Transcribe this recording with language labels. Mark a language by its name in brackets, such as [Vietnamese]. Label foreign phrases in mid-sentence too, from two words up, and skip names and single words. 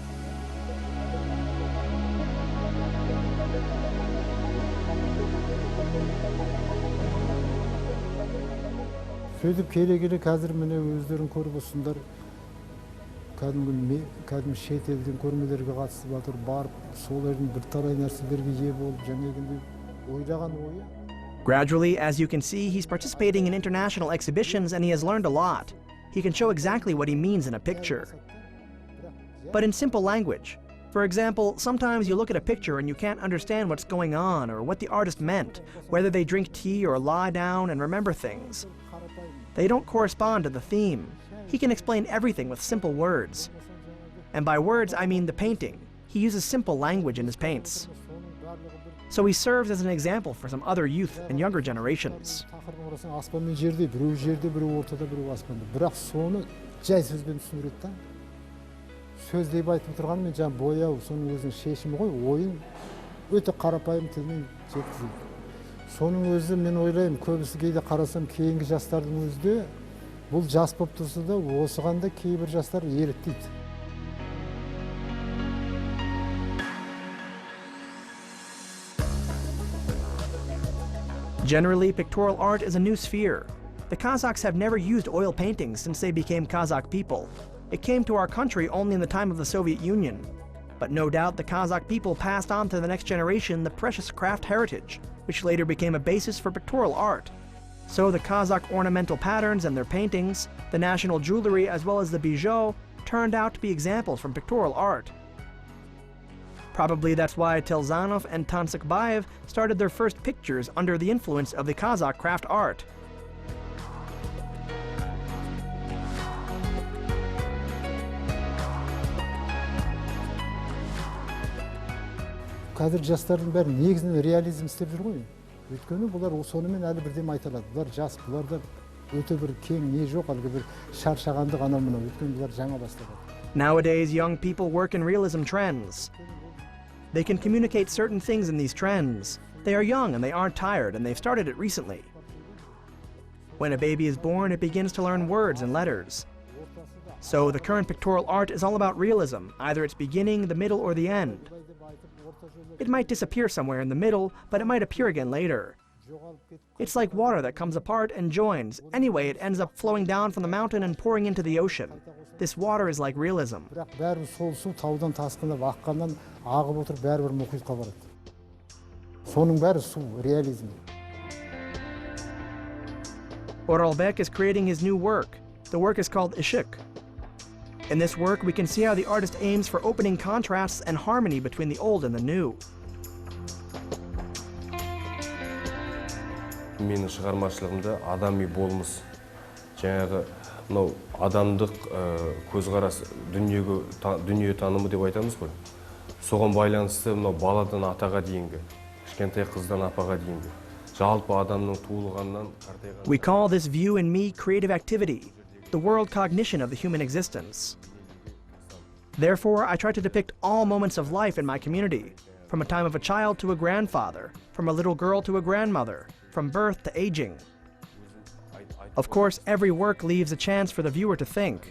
[Kazakh] Сөйтіп келе қазір міне өздерін көріп осындар кәдімгі шет елден көрмелерге қатысып жатыр, барып солардың бір талай нәрселерге ие болып жаңағындай ойлаған ойы. [English] Gradually, as you can see, he's participating in international exhibitions and he has learned a lot. He can show exactly what he means in a picture, but in simple language. For example, sometimes you look at a picture and you can't understand what's going on or what the artist meant, whether they drink tea or lie down and remember things. They don't correspond to the theme. He can explain everything with simple words. And by words, I mean the painting. He uses simple language in his paints. So he serves as an example for some other youth and younger generations. [Kazakh] Аспанмен жерде, біреу ортада, біреу аспанда. Бірақ соны жай сөзбен түсіндіреді да. Сөз деп айтып тұрған мен жаңа бояу, соның өзінің шешімі ғой, ойын өте қарапайым тілмен жеткізеді. Соның өзі мен ойлаймын, көбісі кейде қарасам кейінгі жастардың өзде бұл жас болып тұрса да осыған да кейбір жастар еліктейді. [English] Generally, pictorial art is a new sphere. The Kazakhs have never used oil paintings since they became Kazakh people. It came to our country only in the time of the Soviet Union. But no doubt the Kazakh people passed on to the next generation the precious craft heritage, which later became a basis for pictorial art. So the Kazakh ornamental patterns and their paintings, the national jewelry as well as the bijoux, turned out to be examples from pictorial art. Probably that's why Tilzanov and Tansykbayev started their first pictures under the influence of the Kazakh craft art. [Kazakh] Қазір жастардың бәрі негізінен реализм істеп жүр ғой. Өйткені бұлар сонымен әлі бірден айта алады. Бұлар жас, бұларда өте бір кең не жоқ, әлгі бір шаршағанды ғана мына. Өйткені бұлар жаңа бастады. [English] Nowadays, young people work in realism trends. They can communicate certain things in these trends. They are young and they aren't tired, and they've started it recently. When a baby is born, it begins to learn words and letters. So the current pictorial art is all about realism, either its beginning, the middle, or the end. It might disappear somewhere in the middle, but it might appear again later. It's like water that comes apart and joins. Anyway, it ends up flowing down from the mountain and pouring into the ocean. This water is like realism. [Kazakh] Бәрі сол су таудан тасқындап аққаннан ағып отырып бәрібір мұхитқа барады. Соның бәрі су, реализм. [English] Oralbek is creating his new work. The work is called Ishik. In this work, we can see how the artist aims for opening contrasts and harmony between the old and the new. [Kazakh] Менің шығармашылығымда адами болмыс, жаңағы мынау адамдық көзқарас, дүние танымы деп айтамыз ғой. Соған байланысты мынау баладан атаға дейінгі, кішкентай қыздан апаға дейінгі, жалпы адамның туылғаннан қартайған. [English] We call this view in me creative activity, the world cognition of the human existence. Therefore, I try to depict all moments of life in my community, from a time of a child to a grandfather, from a little girl to a grandmother, from birth to aging. Of course, every work leaves a chance for the viewer to think.